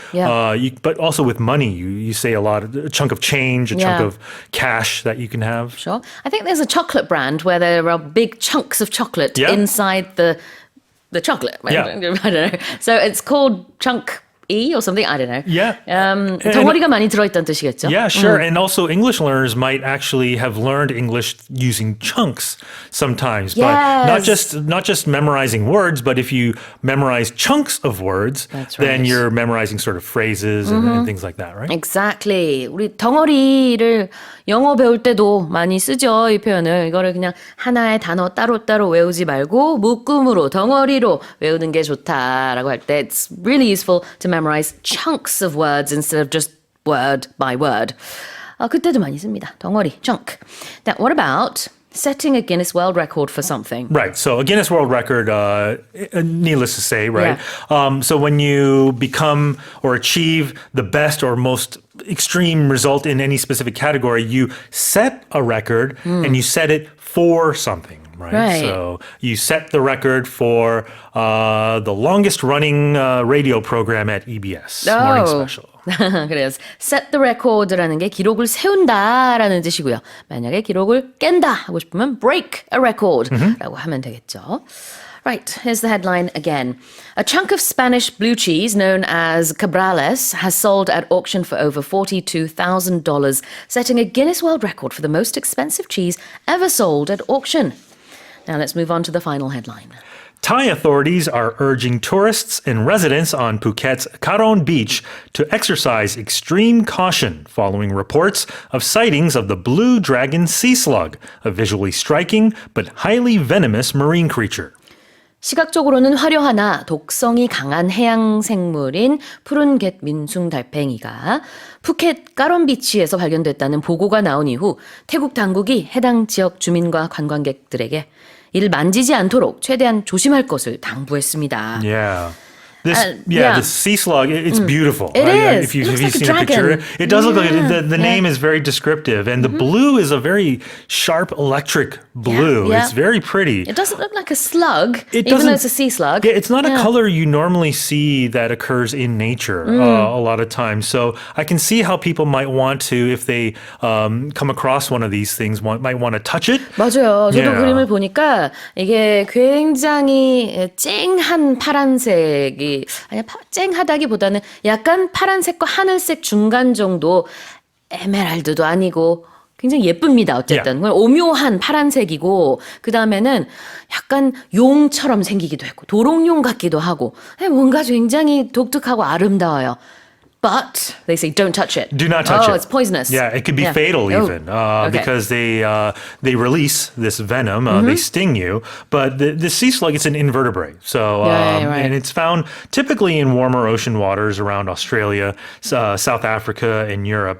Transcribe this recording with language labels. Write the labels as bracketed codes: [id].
[en] Yeah. But also with money, you say a lot, a chunk of change, a chunk Yeah. of cash that you can have. Sure. I think there's a chocolate brand where there are big chunks of chocolate Yeah. inside the chocolate. Yeah. I don't know. So it's called chunk E or something. I don't know. Yeah. [ko] 덩어리가 많이 들어있다는 뜻이겠죠? [en] Yeah, sure. And also English learners might actually have learned English using chunks sometimes. But not just memorizing words, but if you memorize chunks of words, That's then right. you're memorizing sort of phrases and things like that, right? Exactly. [ko] 우리 덩어리를 영어 배울 때도 많이 쓰죠, 이 표현을. 이거를 그냥 하나의 단어 따로따로 외우지 말고 묶음으로, 덩어리로 외우는 게 좋다라고 할 때 it's really useful to memorize chunks of words instead of just word by word. 그때도 많이 씁니다. 덩어리, chunk. [en] Now, what about setting a Guinness World Record for something? Right. So a Guinness World Record, needless to say, right? So when you become or achieve the best or most extreme result in any specific category, you set a record and you set it for something. Right. So you set the record for the longest running radio program at EBS, Morning Special. [ko] 그래서 set the record 라는 게 기록을 세운다라는 뜻이고요. 만약에 기록을 깬다 하고 싶으면 break a record 라고 하면 되겠죠. [en] Right, here's the headline again. A chunk of Spanish blue cheese known as Cabrales has sold at auction for over $42,000, setting a Guinness World Record for the most expensive cheese ever sold at auction. Now let's move on to the final headline. Thai authorities are urging tourists and residents on Phuket's Karon Beach to exercise extreme caution following reports of sightings of the blue dragon sea slug, a visually striking but highly venomous marine creature. [ko] 시각적으로는 화려하나 독성이 강한 해양 생물인 푸른갯 민숭 달팽이가 푸켓 까론비치에서 발견됐다는 보고가 나온 이후 태국 당국이 해당 지역 주민과 관광객들에게 이를 만지지 않도록 최대한 조심할 것을 당부했습니다. [en] Yeah. The sea slug, it's beautiful. It is. If you've It looks like a seen a picture, dragon. it does look like it. The name is very descriptive. And the blue is a very sharp electric blue. Yeah. It's very pretty. It doesn't look like a slug, It even though doesn't- it's a sea slug. Yeah, it's not a color you normally see that occurs in nature a lot of times. So I can see how people might want to, if they come across one of these things, might want to touch it. [ko] 맞아요. 저도 [en] Yeah. [ko] 그림을 보니까 이게 굉장히 쨍한 파란색이 아니 쨍하다기보다는 약간 파란색과 하늘색 중간 정도 에메랄드도 아니고 굉장히 예쁩니다. 어쨌든 오묘한 파란색이고 그 다음에는 약간 용처럼 생기기도 했고 도롱뇽 같기도 하고 뭔가 굉장히 독특하고 아름다워요. [en] But they say don't touch it. Do not touch it. Oh, it's poisonous. Yeah, it could be fatal even because they release this venom. They sting you. But the sea slug, it's an invertebrate. So right. and it's found typically in warmer ocean waters around Australia, South Africa, and Europe.